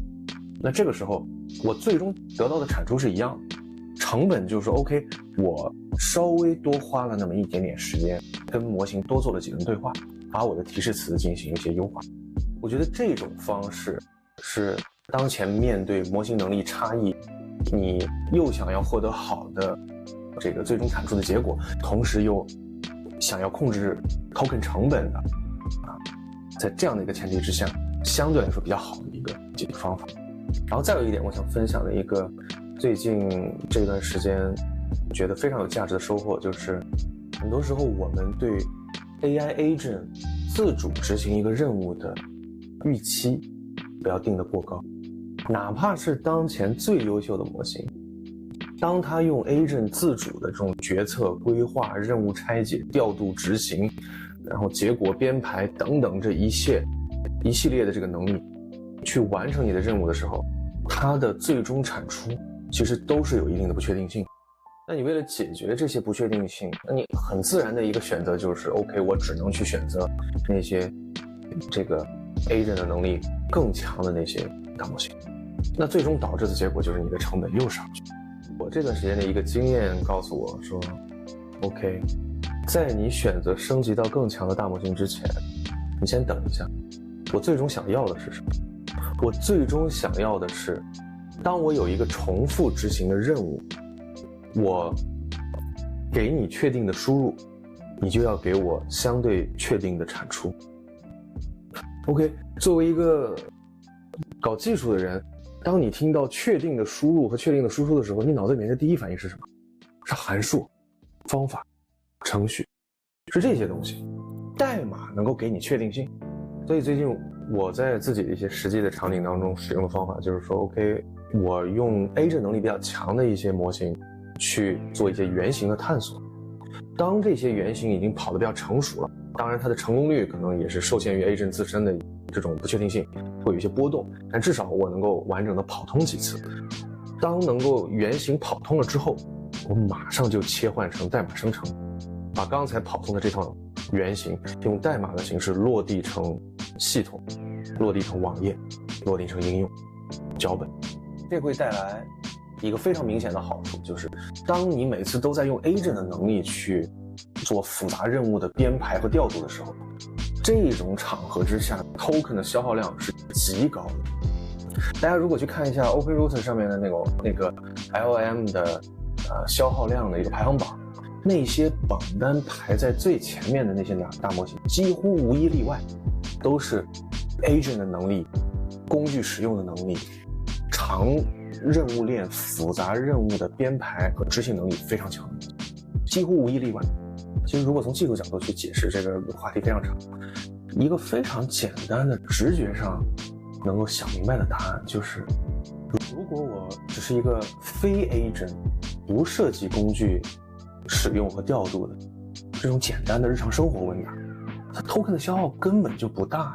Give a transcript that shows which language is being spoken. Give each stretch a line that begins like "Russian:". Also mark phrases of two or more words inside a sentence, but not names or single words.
Chinese: 那這個時候我最終得到的產出是一樣的，成本就是 OK， 我稍微多花了那麼一點點時間，跟模型多做了幾輪對話，把我的提示詞進行一些優化。我覺得這種方式是當前面對模型能力差異，你又想要獲得好的這個最終產出的結果，同時又想要控制 token 成本的在這樣的一個前提之下，相对來說比较好的一个解决方法。然后再有一点我想分享的一个最近這段時間覺得非常有價值的收穫，就是很多時候我們對
English: AI agent
Chinese: 自主執行一個任務的預期不要定得過高，哪怕是當前最優秀的模型，當它用 agent 自主的這種決策規劃、任務拆解、調度執行，然後結果編排等等這一系列的這個能力去完成你的任務的時候，它的最終產出其實都是有一定的不確定性。那你為了解決這些不確定性，那你很自然的一個選擇就是 OK， 我只能去選擇那些這個 agent 的能力更強的那些大模型，那最終導致的結果就是你的成本又上去。我這段時間的一個經驗告訴我說 OK， 在你選擇升級到更強的大模型之前，你先等一下，我最終想要的是什麼？我最終想要的是，當我有一個重複執行的任務，我給你確定的輸入，你就要給我相對確定的產出。OK， 作為一個搞技術的人，當你聽到確定的輸入和確定的輸出的時候，你腦子裡面的第一反應是什麼？是函數、方法、程序，是這些東西。代碼能夠給你確定性。所以最近我在自己的一些實際的場景當中使用的方法就是說 OK， 我用 agent 能力比較強的一些模型去做一些原型的探索。當這些原型已經跑得比較成熟了，當然它的成功率可能也是受限於 agent 自身的這種不確定性，會有一些波動，但至少我能夠完整的跑通幾次。當能夠原型跑通了之後，我馬上就切換成代碼生成，把剛才跑通的這套原型用代碼的形式落地成系統，落地成網頁，落地成應用腳本。這會帶來一個非常明顯的好處，就是當你每次都在用 agent 的能力去做複雜任務的編排和調度的時候，這種場合之下 token 的消耗量是極高的。大家如果去看一下 OpenRouter 上面的那個 LLM 的消耗量的一個排行榜，那些榜單排在最前面的那些大模型幾乎無一例外都是 agent 的能力、工具使用的能力、長任務鏈複雜任務的編排和執行能力非常強的，幾乎無一例外。其實如果從技術角度去解釋，這個話題非常長。一個非常簡單的直覺上能夠想明白的答案就是，如果我只是一個非 agent 不涉及工具使用和調度的這種簡單的日常生活問答，它 token 的消耗根本就不大。